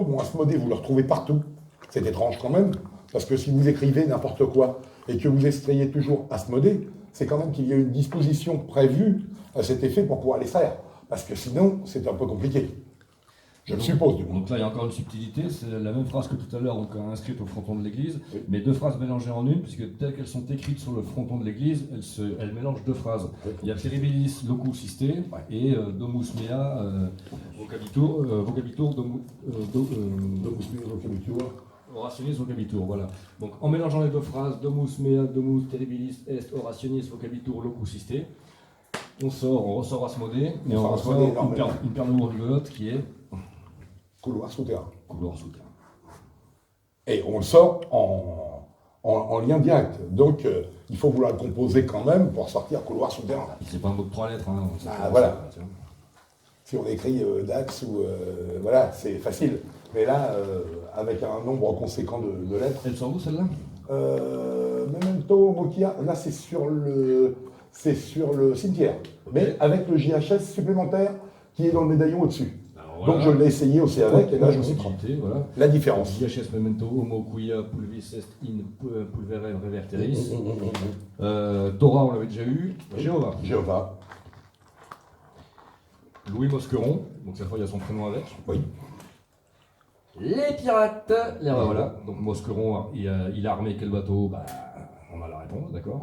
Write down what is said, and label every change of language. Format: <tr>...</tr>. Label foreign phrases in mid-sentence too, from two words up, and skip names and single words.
<fr>Bon, Asmodée, vous le retrouvez partout, c'est étrange quand même, parce que si vous écrivez n'importe quoi et que vous extrayez toujours Asmodée, c'est quand même qu'il y a une disposition prévue à cet effet pour pouvoir l'extraire, parce que sinon c'est un peu compliqué. Je le suppose, du coup. Donc là, il y a encore une subtilité, c'est la même phrase que tout à l'heure, donc inscrite au fronton de l'église, Oui. mais deux phrases mélangées en une, puisque telles qu'elles sont écrites sur le fronton de l'église, elles mélangent deux phrases. Oui. Il y a</fr> <la>Terribilis locus iste</la> <fr>et</fr> <la>Domus mea vocabitur, orationis vocabitur,</la> <fr>voilà. Donc en mélangeant les deux phrases,</fr> <la>Domus mea, domus terribilis est orationis vocabitur locus iste,</la> <fr>on ressort Asmodée, et on Asmodée, ressort énormément. une paire de mots rigolotes qui est Couloir souterrain. couloir souterrain. Et on le sort en lien direct. Donc, il faut vouloir le composer quand même pour sortir couloir souterrain. C'est pas un mot de 3 lettres, hein. Voilà. Tu vois. Si on écrit Dax ou... voilà, c'est facile. Mais là, avec un nombre conséquent de lettres... Elle sort d'où celle-là?</fr> <la>Memento Mokia,</la> <fr>là c'est sur le cimetière. Ok. Mais avec le JHS supplémentaire qui est dans le médaillon au-dessus. Alors, Donc je l'ai essayé aussi avec, et là je me suis trompé. Voilà. La différence.</fr> <la>JHS memento homo quia pulvis est in pulverem reverteris.</la> <fr>Torah, on l'avait déjà eu. Jéhovah. Jéhovah. Louis Mosqueron, donc cette fois il y a son prénom avec. Oui. Les pirates. Voilà. Donc Mosqueron, il a armé quel bateau? On a la réponse, d'accord.</fr>